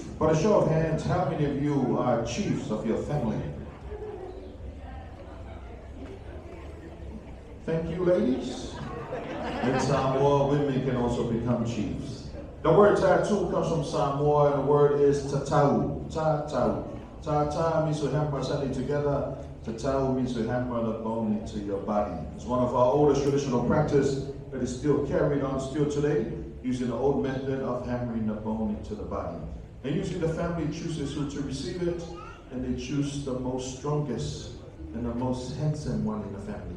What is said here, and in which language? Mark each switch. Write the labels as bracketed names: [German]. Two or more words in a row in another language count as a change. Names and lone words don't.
[English] By a show of hands, how many of you are chiefs of your family? Thank you, ladies. In Samoa, women can also become chiefs. The word tattoo comes from Samoa, and the word is tatau. Tatau. Tata means to hammer something together. Tatau means to hammer the bone into your body. It's one of our oldest traditional practice that is still carried on still today, using the old method of hammering the bone into the body. And usually the family chooses who to receive it, and they choose the most strongest and the most handsome one in the family.